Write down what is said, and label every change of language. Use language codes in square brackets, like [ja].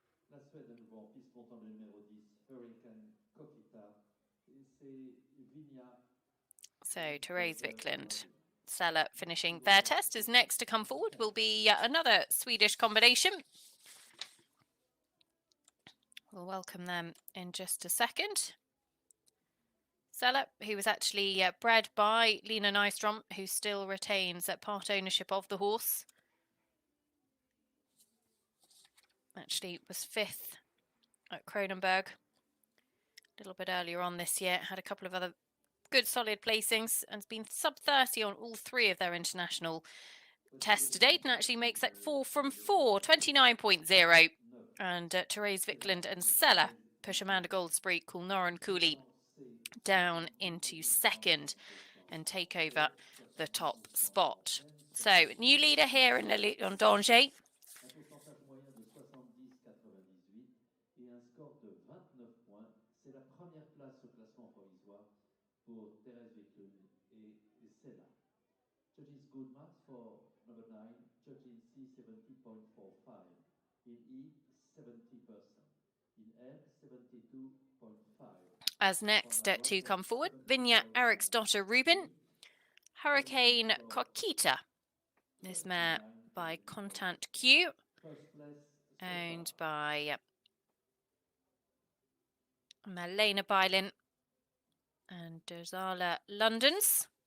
[fr] La Suède à nouveau en piste montant le numéro 10, Hurricane Coquita. Et c'est Vigna. [en] So Therese Wickland, Cella finishing their test. As next to come forward will be another Swedish combination. We'll welcome them in just a second. Cella, who was actually bred by Lena Nystrom, who still retains part ownership of the horse. Actually was 5th at Kronenberg a little bit earlier on this year. Had a couple of other good solid placings and has been sub-30 on all 3 of their international tests to date, and actually makes that 4 from 4, 29.0. And Therese Wickland and Cella push Amanda Goldspree, Coolnorran Cooley down into 2nd and take over the top spot. So, new leader here in Elen Danger. [fr] Un pourcentage moyen de 70,98 et un score de 29 points. C'est la première place au classement provisoire pour Therese Wiklund et Cella. [en] Judges good marks for number 9, judging C 70.45, in E 70%, in F 72.5. As next to come forward, Vigna Eriksdotter Rubin, Hurricane Quita, this mare by Contant Q, owned by Malena Bylin and Dozala Londons.